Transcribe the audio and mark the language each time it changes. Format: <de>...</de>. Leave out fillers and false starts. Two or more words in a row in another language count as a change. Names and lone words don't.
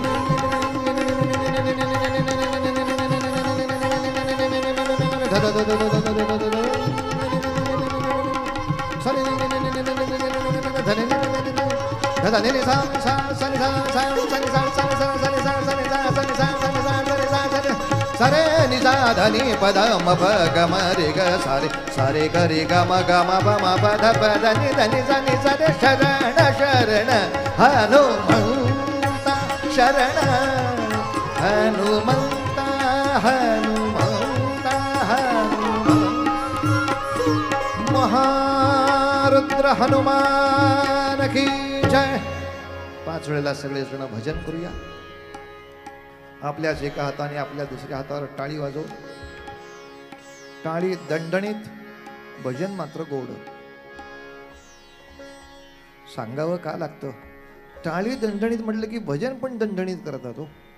<mr>ध ध ध ध ध ध सा सा सा सा सा सरे नि सा ध नि पद म प ग म रे ग सारे सारे ग रे ग म ग म प म प ध प ध नि ध नि सा नि सा रे शरण शरण हनुमंता. शरण हनुमंता हनुमंता हनुमंता.</mr> <hi>महारुद्र हनुमान की जय.</hi> <mr>5 वेळेला सगळे जण भजन करूया. आपल्याच एका हाताने आपल्या दुसऱ्या हातावर टाळी वाजवू. टाळी दणदणीत, भजन मात्र गोड. सांगावं का लागतं? टाळी दणदणीत म्हटलं की भजन पण दणदणीत करतात हो.</mr>